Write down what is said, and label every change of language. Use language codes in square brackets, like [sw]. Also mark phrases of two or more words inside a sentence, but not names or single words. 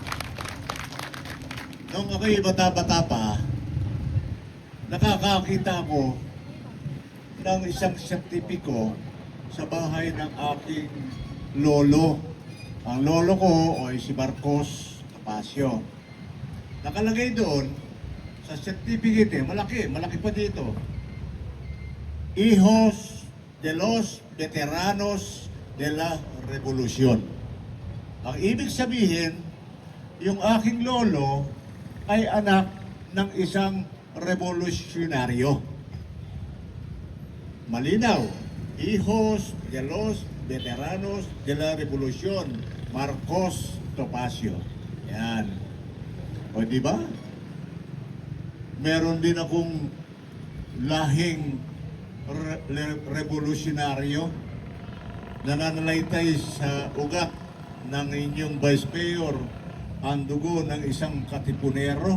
[tl] Nung ako'y bata-bata pa, nakakakita ko ng isang sertipiko sa bahay ng aking lolo. Ang lolo ko ay si Marcos Topacio. Nakalagay doon sa certificate, malaki pa dito. [es] Hijos de los Veteranos de la Revolución. [tl] Ang ibig sabihin, yung aking lolo ay anak ng isang revolusyonaryo. Malinaw, [es] Hijos de los Veteranos de la Revolución, Marcos Topacio. [tl] Yan. O di ba? Meron din akong lahing revolusyonaryo na nananalaytay sa ugat ng inyong Vice Mayor ang dugo ng isang katipunero.